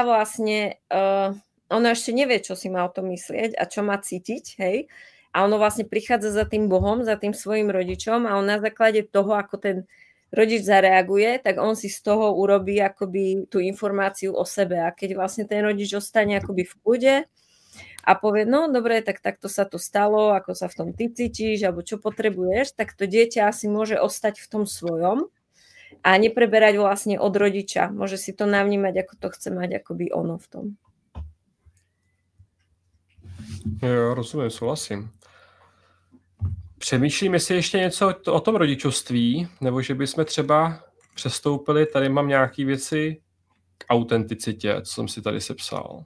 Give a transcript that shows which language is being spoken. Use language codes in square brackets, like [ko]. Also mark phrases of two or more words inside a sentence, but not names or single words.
[sk] vlastne, ono ešte nevie, čo si má o tom myslieť a čo má cítiť, hej, a ono vlastne prichádza za tým Bohom, za tým svojim rodičom a on na základe toho, ako ten rodič zareaguje, tak on si z toho urobí akoby tú informáciu o sebe a keď vlastne ten rodič ostane akoby v kľude a povie, no dobre, tak takto sa to stalo, ako sa v tom ty cítiš, alebo čo potrebuješ, tak to dieťa asi môže ostať v tom svojom a nepreberať vlastne od rodiča. Môže si to navnímať, ako to chce mať akoby ono v tom. [cs] Jo, rozumím, souhlasím. Přemýšlím, jestli ještě něco o tom rodičovství, nebo že bychom třeba přestoupili, tady mám nějaké věci k autenticitě, co jsem si tady sepsal.